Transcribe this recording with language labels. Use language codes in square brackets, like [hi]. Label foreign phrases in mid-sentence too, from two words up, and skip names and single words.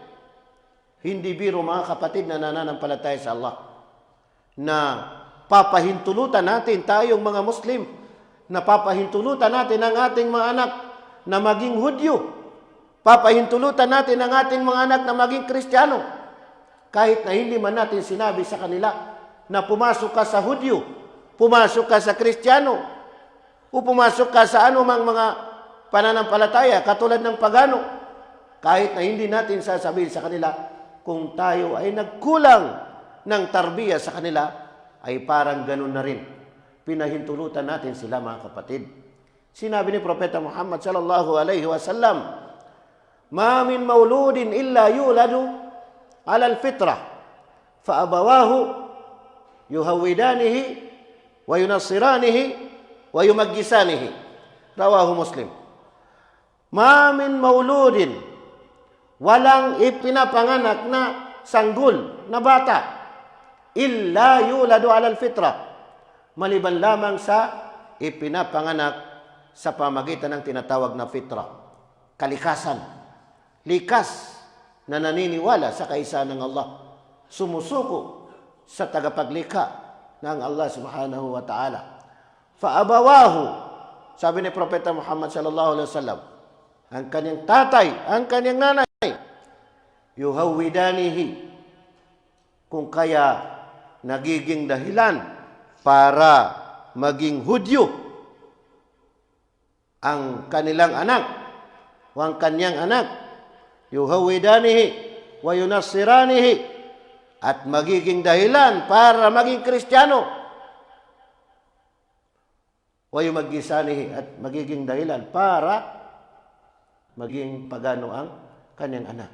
[tl] Hindi biro mga kapatid na nananampalataya sa Allah, na papahintulutan natin tayong mga Muslim, na papahintulutan natin ang ating mga anak na maging Hudyo, papahintulutan natin ang ating mga anak na maging Kristiyano, kahit na hindi man natin sinabi sa kanila na pumasok ka sa Hudyo, pumasok ka sa Kristiyano, o pumasok ka sa anumang mga pananampalataya katulad ng pagano. Kahit na hindi natin sasabihin sa kanila, kung tayo ay nagkulang ng tarbiya sa kanila, ay parang ganun na rin. Pinahintulutan natin sila mga kapatid. Sinabi ni Propeta Muhammad [ar] صلى الله عليه وسلم ما من مولود إلا يولد على الفطرة فأبواه يهودانه وينصرانه ويمجسانه." رواه مسلم. ما من مولود, [tl] walang ipinapanganak na sanggol na bata, [ar] إلا يولد على الفطرة, [tl] maliban lamang sa ipinapanganak sa pamagitan ng tinatawag na fitra, kalikasan, likas na naniniwala sa kaisahan ng Allah, sumusuko sa tagapaglikha ng Allah [ar] سبحانه وتعالى. فأبواه, [tl] sabi ni Propeta Muhammad [ar] صلى الله عليه وسلم, [tl] ang kanyang tatay, ang kanyang nanay, yuhawidanihi, kung kaya nagiging dahilan para maging Hudyo ang kanilang anak o ang kanyang anak, [ar] يهودانه وينصرانه, [tl] at magiging dahilan para maging Kristiyano, [ar] ويمجسانه, [tl] at magiging dahilan para maging pagano ang kanyang anak.